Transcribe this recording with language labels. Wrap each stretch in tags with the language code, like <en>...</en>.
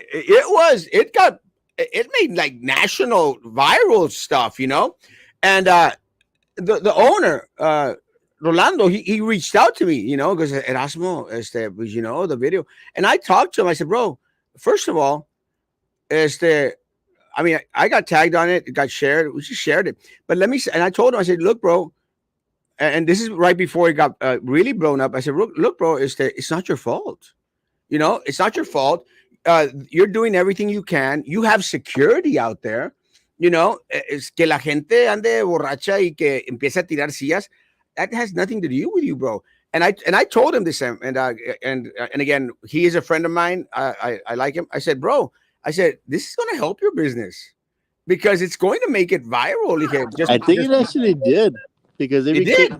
<en>it made like national viral stuff, and the owner, Rolando, he reached out to me, because Erasmo, was, the video, and I talked to him. I said, bro, first of all, este, I mean, I got tagged on it, it got shared, we just shared it, but and I told him, I said, look, bro, and this is right before it got really blown up. I said, look, bro, it's not your fault. It's not your fault. You're doing everything you can. You have security out there.</en> <es>Es que la gente ande borracha y que empiece a tirar sillas.</es> <en>That has nothing to do with you, bro. And I told him this, and again, he is a friend of mine. I like him. I said, bro, I said, this is going to help your business because it's going to make it viral.</en> <es>Dije,</es> <en>I think just it actually did because it did</en>